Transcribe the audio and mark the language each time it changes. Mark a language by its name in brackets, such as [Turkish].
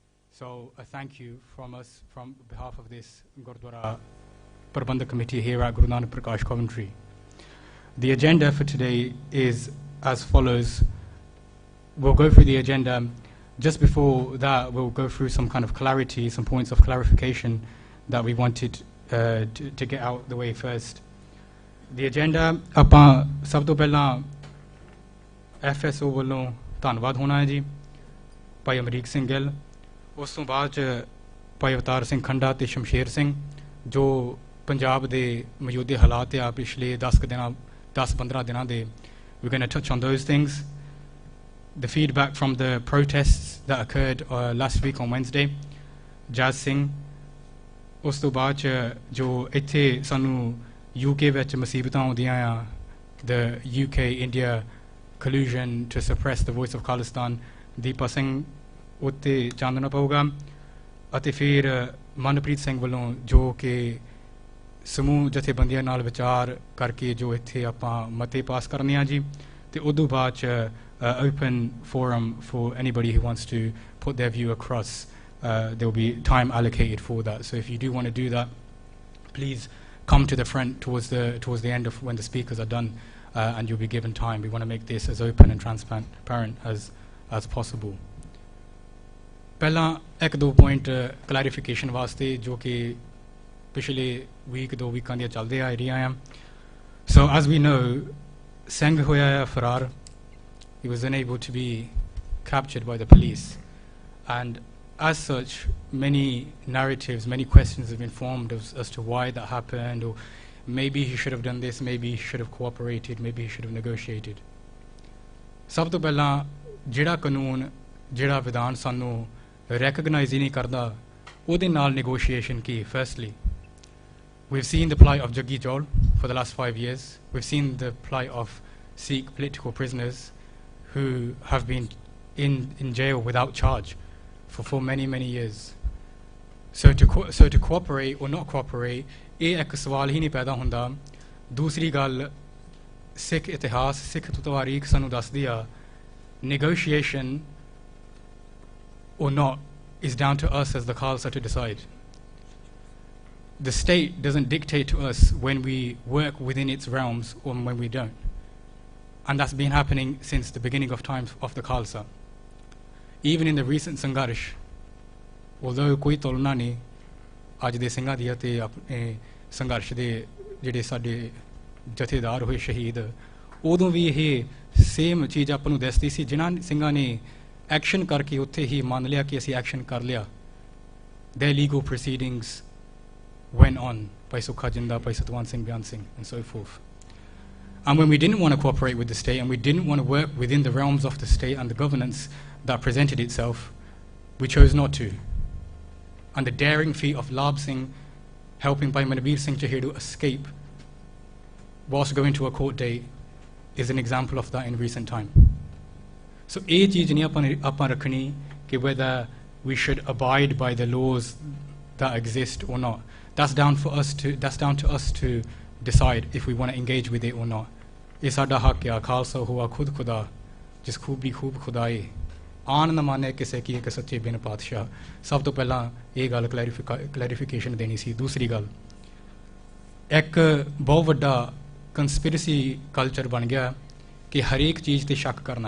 [English] So a thank you from us, from behalf of this Gurdwara Prabandhak Committee here at Guru Nanak Prakash Coventry. The agenda for today is as follows. We'll go through the agenda. Just before that, we'll go through some kind of clarity, some points of clarification that we wanted to get out the way first. The agenda, [Punjabi] ਆਪਾਂ ਸਭ ਤੋਂ ਪਹਿਲਾਂ FSO ਵੱਲੋਂ ਧੰਨਵਾਦ ਹੋਣਾ ਹੈ ਜੀ ਭਾਈ ਅਮਰੀਕ ਸਿੰਘ ਗਿੱਲ, ਉਸ ਤੋਂ ਬਾਅਦ 'ਚ ਭਾਈ ਅਵਤਾਰ ਸਿੰਘ ਖੰਡਾ ਤੇ ਸ਼ਮਸ਼ੇਰ ਸਿੰਘ ਜੋ ਪੰਜਾਬ ਦੇ ਮੌਜੂਦਾ ਹਾਲਾਤ ਆ ਪਿਛਲੇ 10-15 ਦਿਨਾਂ ਦੇ [English] we're going to touch on those things. The feedback from the protests that occurred last week on Wednesday, Jazz Singh, [Punjabi] ਉਸ ਤੋਂ ਬਾਅਦ 'ਚ ਜੋ ਇੱਥੇ ਸਾਨੂੰ UK ਵਿੱਚ ਮੁਸੀਬਤਾਂ ਆਉਂਦੀਆਂ ਆ, [English] the UK-India collusion to suppress the voice of Khalistan, [Punjabi] Deepa Singh ਉੱਤੇ ਚਾਨਣਾ ਪਊਗਾ, ਅਤੇ ਫਿਰ ਮਨਪ੍ਰੀਤ ਸਿੰਘ ਵੱਲੋਂ ਜੋ ਕਿ ਸਮੂਹ ਜਥੇਬੰਦੀਆਂ ਨਾਲ ਵਿਚਾਰ ਕਰਕੇ ਜੋ ਇੱਥੇ ਆਪਾਂ ਮਤੇ ਪਾਸ ਕਰਨੇ ਆ ਜੀ, ਤੇ ਉਦੋਂ ਬਾਅਦ 'ਚ [English] open forum for anybody who wants to put their view across. There will be time allocated for that. So if you do want to do that, please come to the front towards the end of when the speakers are done, and you'll be given time. We want to make this as open and transparent as possible. [Punjabi] ਪਹਿਲਾਂ ਇੱਕ ਦੋ point clarification ਵਾਸਤੇ ਜੋ ਕਿ ਪਿਛਲੇ week 2 ਵੀਕਾਂ ਦੀਆਂ ਚੱਲਦੇ ਆ ਰਹੀਆਂ ਆ. [English] So as we know, [Punjabi] Singh ਹੋਇਆ ਆ ਫਰਾਰ. [English] He was unable to be captured by the police, and as such, many narratives, many questions have been formed as to why that happened, or maybe he should have done this, maybe he should have cooperated, maybe he should have negotiated. [Punjabi] ਸਭ ਤੋਂ ਪਹਿਲਾਂ ਜਿਹੜਾ ਕਾਨੂੰਨ ਜਿਹੜਾ ਵਿਧਾਨ ਸਾਨੂੰ recognize ਹੀ ਨਹੀਂ ਕਰਦਾ ਉਹਦੇ ਨਾਲ negotiation Ki? [English] Firstly, we've seen the plight of Jaggi Jol for the last 5 years. We've seen the plight of Sikh political prisoners who have been in jail without charge for many years. So to cooperate or not cooperate, [Punjabi] ਇਹ ਇੱਕ ਸਵਾਲ ਹੀ ਨਹੀਂ ਪੈਦਾ ਹੁੰਦਾ. ਦੂਸਰੀ ਗੱਲ, ਸਿੱਖ ਇਤਿਹਾਸ, ਸਿੱਖ ਤਵਾਰੀਖ ਸਾਨੂੰ ਦੱਸਦੀ ਆ, [English] negotiation or not is down to us as the Khalsa to decide. The state doesn't dictate to us when we work within its realms or when we don't. And that's been happening since the beginning of time of the Khalsa. Even in the recent Sangharsh, although [Punjabi] ਕੋਈ ਤੁਲਨਾ ਨਹੀਂ ਅੱਜ ਦੇ ਸਿੰਘਾਂ ਦੀ ਅਤੇ ਆਪਣੇ ਸੰਘਰਸ਼ ਦੇ ਜਿਹੜੇ ਸਾਡੇ ਜਥੇਦਾਰ ਹੋਏ ਸ਼ਹੀਦ, ਉਦੋਂ ਵੀ ਇਹ ਸੇਮ ਚੀਜ਼ ਆਪਾਂ ਨੂੰ ਦੱਸਦੀ ਸੀ. ਜਿਨ੍ਹਾਂ ਸਿੰਘਾਂ ਨੇ ਐਕਸ਼ਨ ਕਰਕੇ ਉੱਥੇ ਹੀ ਮੰਨ ਲਿਆ ਕਿ ਅਸੀਂ ਐਕਸ਼ਨ ਕਰ ਲਿਆ, [English] their legal proceedings went on. [Punjabi] ਭਾਈ ਸੁੱਖਾ ਜਿੰਦਾ, ਭਾਈ ਸਤਵੰਤ ਸਿੰਘ, ਬਿਆਨ Singh, [English] and so forth. And when we didn't want to cooperate with the state, and we didn't want to work within the realms of the state and the governance that presented itself, we chose not to. And the daring feat of Lab Singh helping Bhai Manveer Singh Chahir to escape whilst going to a court date is an example of that in recent time. So [Punjabi] ਇਹ ਚੀਜ਼ ਨਹੀਂ ਆਪਾਂ ਰੱਖਣੀ ਕਿ [English] whether we should abide by the laws that exist or not. That's down to us to decide if we want to engage with it or not. [Punjabi] ਇਹ ਸਾਡਾ ਹੱਕ ਆ. ਖਾਲਸਾ ਹੁਆ ਖੁਦ ਖੁਦਾ, ਜਿਸ ਖੂਬੀ ਖੂਬ ਖੁਦਾਏ, ਆਨ ਨਾ ਮਾਨੇ ਕਿਸੇ ਕੀ ਇੱਕ ਸੱਚੇ ਬਿਨ ਪਾਤਸ਼ਾਹ. ਸਭ ਤੋਂ ਪਹਿਲਾਂ ਇਹ ਗੱਲ ਕਲੈਰੀਫਿਕੇਸ਼ਨ ਦੇਣੀ ਸੀ. ਦੂਸਰੀ ਗੱਲ, ਇੱਕ ਬਹੁਤ ਵੱਡਾ ਕੰਸਪੀਰੇਸੀ ਕਲਚਰ ਬਣ ਗਿਆ ਕਿ ਹਰੇਕ ਚੀਜ਼ 'ਤੇ ਸ਼ੱਕ ਕਰਨਾ.